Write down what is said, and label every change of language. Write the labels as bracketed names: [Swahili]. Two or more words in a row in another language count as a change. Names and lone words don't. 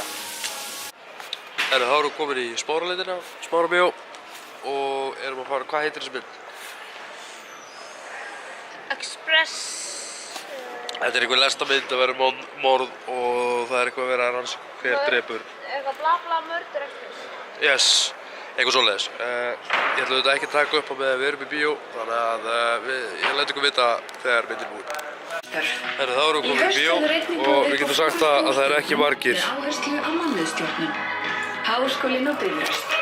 [Icelandic] Þá erum við komin í Smáraleitina, Smárabíó og erum að fara, hvað heitir þessi mynd? Express. Þetta er einhver lestamynd að vera morð og það er eitthvað að vera að rannsaka hver drepur. Eitthvað bla bla [English] murder express. [Icelandic] Yes, eitthvað svoleiðis. Ég ætla auðvitað ekki að taka upp á með að við erum í bíó, þannig að ég læt ykkur vita þegar myndin er búin. Þá erum við komin í bíó og við getum sagt að það eru ekki margir. Áherslu á mannauðsstjórnun. Háskólinn og Bifröst.